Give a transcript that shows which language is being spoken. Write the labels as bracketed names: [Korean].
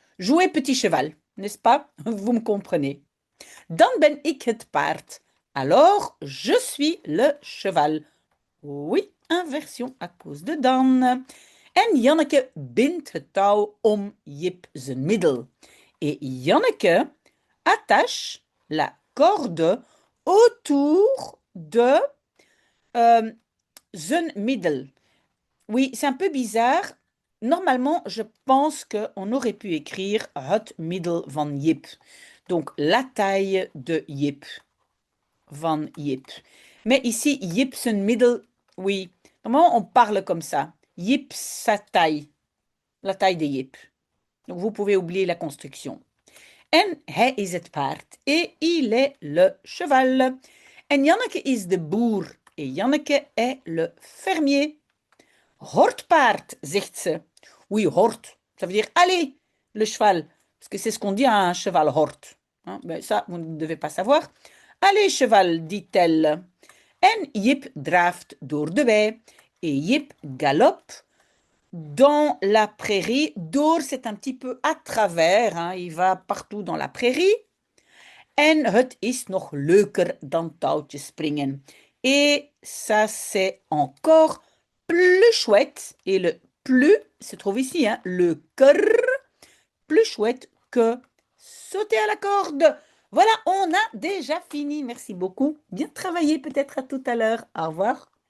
[French] Jouer petit cheval, n'est-ce pas? Vous me comprenez. [Dutch] Dan ben ik het paard. [French] Alors, je suis le cheval. Oui, inversion à cause de dan. [Dutch] En Janneke bindt het touw om Jip zijn middel. [French] Et Janneke attache la corde autour de zijn middel. Oui, c'est un peu bizarre. Normalement, je pense qu'on aurait pu écrire [Dutch] het middel van Jip. [French] Donc, la taille de Jip. Van Jip. Mais ici, Jip zijn middel, oui. Normalement, on parle comme ça. Jip sa taille. La taille de Jip. Donc, vous pouvez oublier la construction. [Dutch] En hij is het paard. [French] Et il est le cheval. [Dutch] En Janneke is de boer. [French] Et Janneke est le fermier. [Dutch] Hortpaard, zegt ze. [French] Oui, hort. Ça veut dire allez, le cheval. Parce que c'est ce qu'on dit à un cheval hort. Hein, ben ça, vous ne devez pas savoir. Allez, cheval, dit-elle. [Dutch] En Jip draaft door de wei. [French] Et Jip galope dans la prairie. Door, c'est un petit peu à travers. Hein, il va partout dans la prairie. [Dutch] En het is nog leuker dan touwtjes springen. [French] Et ça, c'est encore plus chouette. Et le plus se trouve ici, hein, le cœur, plus chouette que sauter à la corde. Voilà, on a déjà fini. Merci beaucoup. Bien travaillé, peut-être à tout à l'heure. Au revoir.